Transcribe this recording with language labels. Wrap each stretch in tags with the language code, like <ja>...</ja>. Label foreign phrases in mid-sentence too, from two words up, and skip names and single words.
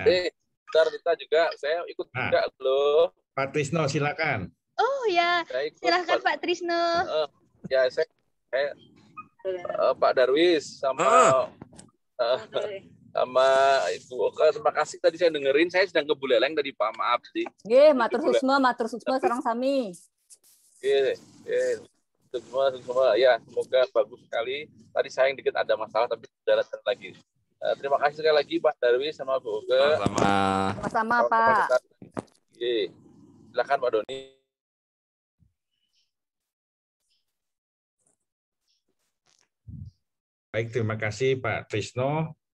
<id>Bentar Nita juga, saya ikut juga loh. Pak Trisno, silakan. Oh ya, silahkan Pak Trisno. Ya, saya Pak Darwis sama sama Ibu Oka, terima kasih tadi saya dengerin, saya sedang kebuleleng tadi Pak, maaf sih.</id> <ban>Nggih, matur susma sareng sami.</ban> <id>Nggih, semua ya, semoga bagus sekali. Tadi saya yang dikit ada masalah tapi sudah datang lagi. Terima kasih sekali lagi Pak Darwis sama Bu Oka. Sama-sama Pak. Nggih. Silakan Pak Doni. Baik, terima kasih Pak Trisno.</id>